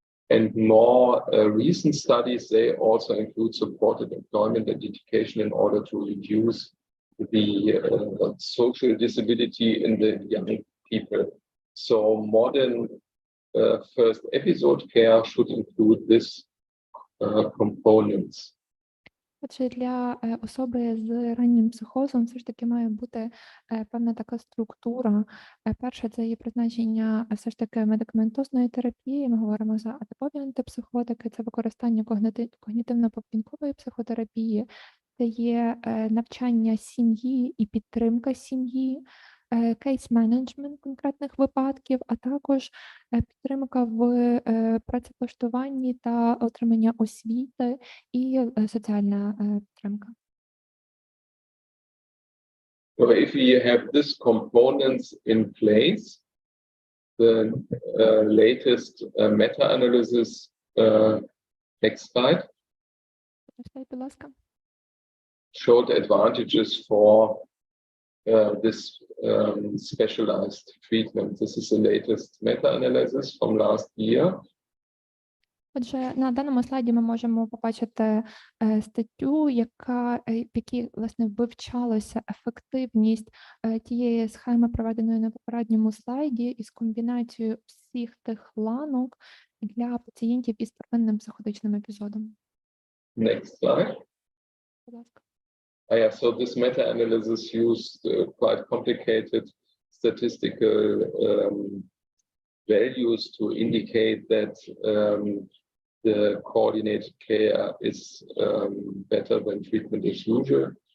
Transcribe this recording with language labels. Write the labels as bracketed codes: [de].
[en] And more recent studies, they also include supported employment and education in order to reduce the social disability in the young people. So modern first episode care should include this components. [uk] Отже, для особи з раннім психозом все ж таки має бути певна така структура. Перше, це є призначення все ж таки медикаментозної терапії. Ми говоримо за атипові антипсихотики, це використання когнітивно-поведінкової психотерапії, це є навчання сім'ї і підтримка сім'ї, кейс-менеджмент конкретних випадків, а також підтримка в працевлаштуванні та отримання освіти і соціальна підтримка. [en] So if we have these components in place, the latest meta-analysis, next slide, [uk] Будь ласка. [en] showed advantages for this specialized treatment. This is the latest meta-analysis from last year. [uk] Отже, на даному слайді ми можемо побачити статтю, в якій, власне, вивчалася ефективність тієї схеми, проведеної на попередньому слайді, із комбінацією всіх тих ланок для пацієнтів із первинним психотичним епізодом. [en] Next slide. [uk] Будь ласка. [en] Yeah, so this meta-analysis used quite complicated statistical values to indicate that the coordinated care is better than treatment as usual.